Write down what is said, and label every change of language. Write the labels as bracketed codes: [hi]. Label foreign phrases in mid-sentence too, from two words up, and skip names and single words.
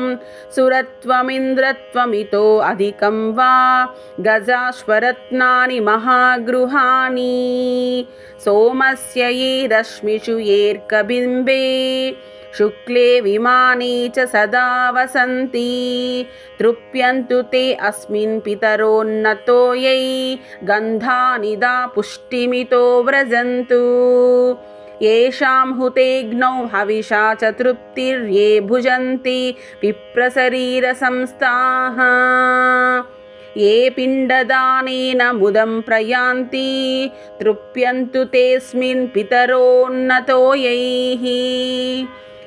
[sa] సురత్వమింద్రత్వమితో అధికం వా గజాశ్వరత్నాని మహాగృహాణి సోమస్య యే రశ్మిషు ఏర్కబింబే శుక్లే విమానే చ సదా వసంతి తృప్యంతు తే అస్మిన్ పితరోన్నతో యై గంధానిదా పుష్టిమితో వ్రజంతు. येषां हुतेग्नौ हविषा च तृप्तिर्ये भुजन्ति विप्रशरीरसंस्थाः ये पिण्डदानेन मुदं प्रयान्ति तृप्यन्तु तेऽस्मिन् पितरोन्नतोयैः.